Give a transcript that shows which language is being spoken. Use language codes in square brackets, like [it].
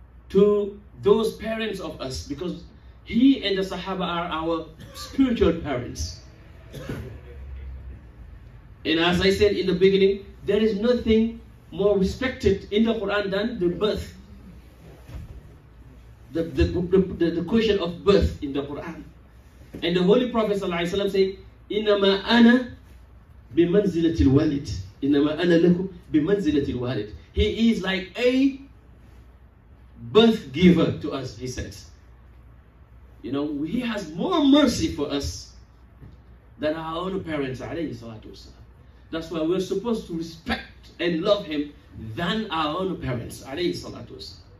[en] To those parents of us, because he and the Sahaba are our spiritual parents. And as I said in the beginning, there is nothing more respected in the Quran than the birth. The question of birth in the Quran. And the Holy Prophet ﷺ said, [ar] إِنَّمَا أَنَا بِمَنْزِلَةِ الْوَالِدِ إِنَّمَا أَنَا لَكُمْ بِمَنْزِلَةِ الْوَالِدِ. [en] He is like a birth giver to us, he says. You know, he has more mercy for us than our own parents, alayhi salatu wasalam. That's why we're supposed to respect and love him than our own parents, alayhi salatu wasalam.